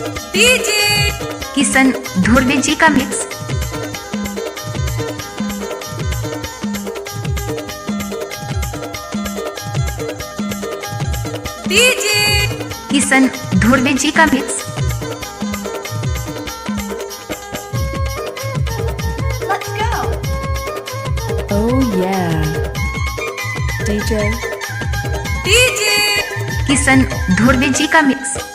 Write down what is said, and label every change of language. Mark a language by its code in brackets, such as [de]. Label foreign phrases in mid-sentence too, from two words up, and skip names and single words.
[hi] डीजे किशन धुर्वे जी का मिक्स। डीजे किशन धुर्वे जी का मिक्स। [en] Let's go. Oh yeah. DJ [hi] डीजे किशन धुर्वे जी का मिक्स।